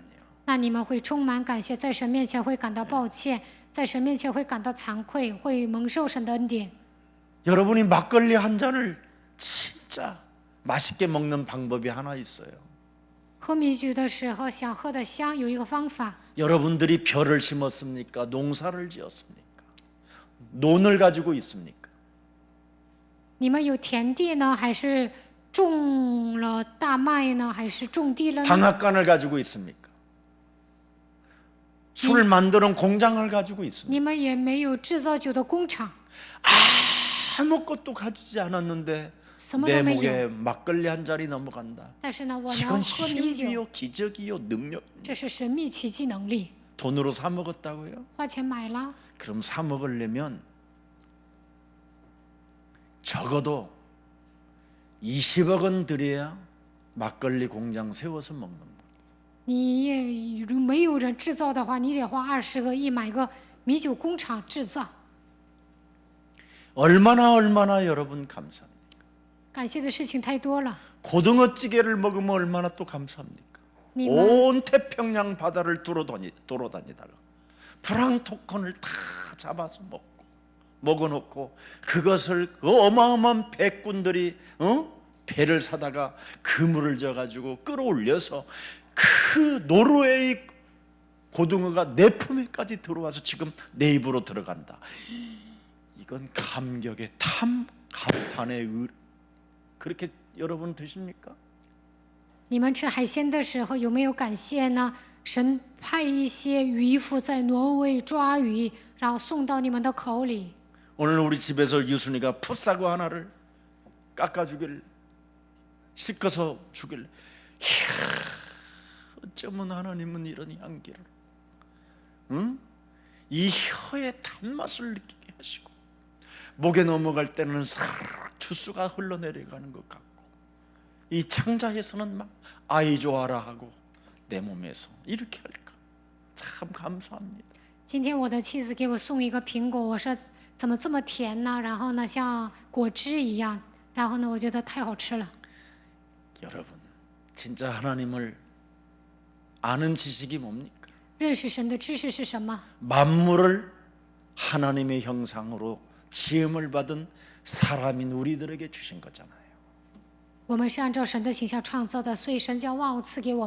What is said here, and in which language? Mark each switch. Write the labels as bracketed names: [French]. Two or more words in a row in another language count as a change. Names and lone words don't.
[Chinese] 那你们会充满感谢，在神面前会感到抱歉，在神面前会感到惭愧，会蒙受神的恩典。 [Korean] 여러분이 막걸리 한 잔을 진짜 맛있게 먹는 방법이 하나 있어요. [Chinese] 喝米酒的时候，想喝的香，有一个方法。 [Korean] 여러분들이 벼를 심었습니까? 농사를 지었습니까? 논을 가지고 있습니까? [Chinese] 你们有田地呢，还是种了大麦呢，还是种地了呢？ [Korean] 방앗간을 가지고 있습니까? 술 만드는 공장을 가지고 있습니까? [Chinese] 你们也没有制造酒的工厂， [Korean] 아무것도 가지지 않았는데 [Chinese] 什么 [Korean] 내 [Chinese] 都没 [Korean] 목에 [Chinese] 有。 [Korean] 막걸리 한 잔이 넘어간다. [Chinese] 但是呢，我 [Korean] 이건 [Chinese] 能喝米酒， [Korean] 신비요 기적이요 능력. [Chinese] 这是神秘奇迹能力。 [Korean] 돈으로 사 먹었다고요? [Chinese] 花钱买了， [Korean] 그럼 사 먹으려면 적어도 20억 원 들여야 막걸리 공장 세워서 먹는 거예요. [Chinese] 你也如没有人制造的话，你得花20个亿买个米酒工厂制造。 [Korean] 얼마나 여러분 감사합니다. [Chinese] 感谢的事情太多了。 [Korean] 고등어찌개를 먹으면 얼마나 또 감사합니까? [Chinese] 你们 [Korean] 온 태평양 바다를 돌아다니다가 프랑토콘을 다 잡아서 먹어놓고 그것을 그 어마어마한 백군들이 배를 사다가 그물을 져가지고 끌어올려서 그 노르웨이 고등어가 내 품에까지 들어와서 지금 내 입으로 들어간다. 이건 감격의 감탄의 그렇게 여러분 드십니까? [Chinese] 你们吃海鲜的时候有没有感谢呢？神派一些渔夫在挪威抓鱼，然后送到你们的口里。 [Korean] 오늘 우리 집에서 유순이가 풋사과 하나를 깎아주길 씻어서 주길 이야, 어쩌면 하나님은 이런 향기를 이 혀의 단맛을 느끼게 하시고 목에 넘어갈 때는 사르르 주스가 흘러내려가는 것 같고 이 창자에서는 막 아이 좋아라 하고 내 몸에서 이렇게 할까 참 감사합니다. [Chinese] 今天我的妻子给我送一个苹果，我说怎么这么甜呢？然后呢，像果汁一样，然后呢，我觉得太好吃了。 [Korean] 여러분 진짜 하나님을 아는 지식이 뭡니까? [Chinese] 认识神的知识是什么？ [Korean] 만물을 하나님의 형상으로 지음을 받은 사람인 우리들에게 주신 거잖아요. [Chinese] 我们是按照神的形象创造的，所以神将万物赐给我们。